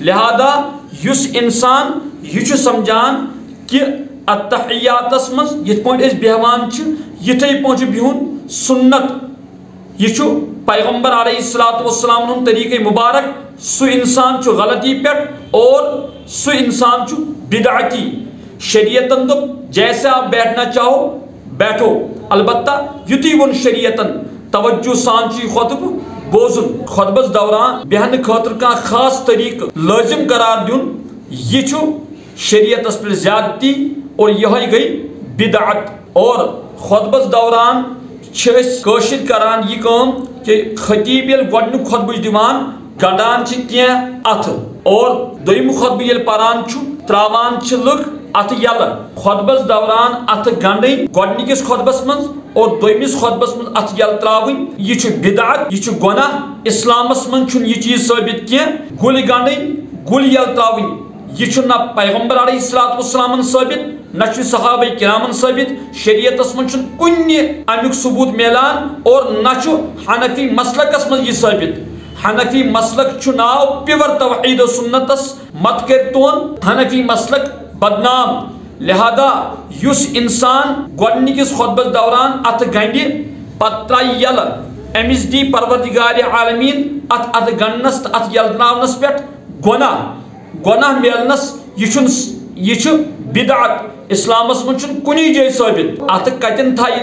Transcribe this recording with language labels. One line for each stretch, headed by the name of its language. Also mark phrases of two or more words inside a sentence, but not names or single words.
Kashmiri: لہذا یُس انسان یہِ چھُ سمجھان کہ اتحیاتس منٛز یِتھ پٲٹھۍ أسۍ بیہوان چھِ یِتھے پٲٹھۍ چھُ بِہُن سنت. یہِ چھُ پیغمبر
Arabic: علیہ الصلوۃ والسلام
Kashmiri: ہُنٛد طریٖقے مبارک. سُہ انسان چھُ غلطی پٮ۪ٹھ اور سُہ انسان چھُ بدعتی. شریعتن دوٚپ
Urdu: جیسے آپ بیٹھنا چاہو بیٹھو.
Kashmiri: البتہ یُتُے ووٚن شریعتن توجہ سان چھُ یہِ خطبہٕ بوزُن. خطبس دوران بیہنہٕ خٲطرٕ کانٛہہ خاص طریٖقہٕ لٲزِم قرار دیُن یہِ چھُ شریعتس پٮ۪ٹھ زیادتی اور یِہوٚے گٔے بدعت. اور خطبس دوران چھِ أسۍ کٲشِرۍ کران یہِ کٲم کہ خطیب ییٚلہِ گۄڈنیُک خطبہٕ چھُ دِوان گنڈان چھِ کینٛہہ اَتھٕ اور دوٚیِم خطبہٕ ییٚلہِ پران چھُ تراوان چھِ لُکھ اَتھٕ یَلہٕ. خطبس دوران اَتھٕ گنڈٕنۍ گۄڈنِکِس خطبس منٛز اور دوٚیمِس خطبس منٛز اَتھٕ یَلہٕ تراوٕنۍ یہِ چھُ بدعت. یہِ چھُ گۄناہ. اِسلامس منٛز چھُنہٕ یہِ چیٖز ثٲبت کینٛہہ. گُلۍ گنڈٕنۍ گُلۍ یَلہٕ تراوٕنۍ یہ نہ پیغمبر
Arabic: علیہ الصلوۃ والسلام
Kashmiri: ثابت نہ صحابہ کرامن ثابت شریعتس من کن امیک ثبوت میلان اور نہ حنفی مسلکس من یہ ثابت حنفی مسلک ناو پیور توحید و سنتس مت کر تون حنفی مسلک بدنام لہذا یس انسان گۄڈنِکِس خطبس دوران ات گنڈِ پتہ ترٛایہِ یلہٕ أمِس دی پروردگار عالمیٖن ات گنڈنس تو ات یلناونس پٮ۪ٹھ گۄناہ میلنس یہ بدعت اسلامس من کُنی جایہِ ثٲبت ات کتن تھایہِ